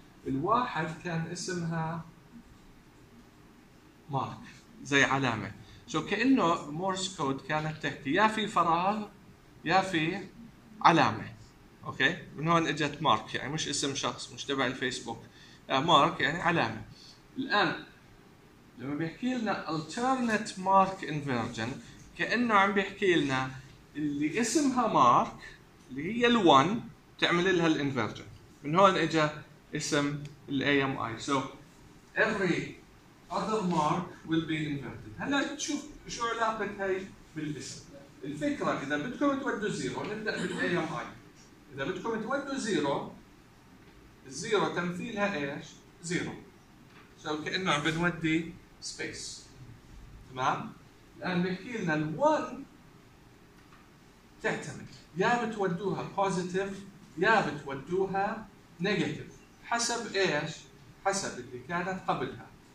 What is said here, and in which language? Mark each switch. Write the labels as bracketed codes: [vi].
[ar] الواحد كان اسمها مارك زي علامة، شو كأنه مورس كود كانت تحكي يا في فراغ يا في علامة، أوكي من هون اجت مارك، يعني مش اسم شخص مش تبع الفيسبوك، مارك يعني علامة. الآن لما بيحكي لنا alternate mark inversion كأنه عم بيحكي لنا اللي اسمها مارك اللي هي ال1 تعمل لها الانفرجن. من هون اجى اسم ال AMI. [en] So every other mark will be inverted. [ar] هلا تشوف شو علاقة هاي بالاسم. الفكرة اذا بدكم تودوا زيرو نبدأ بال AMI. اذا بدكم تودوا زيرو، الزيرو تمثيلها ايش؟ زيرو. So كأنه عم بنودي سبيس. تمام؟ الآن بيحكي لنا الـ 1 تعتمد يا بتودوها positive يا بتودوها negative حسب إيش؟ حسب اللي كانت قبلها.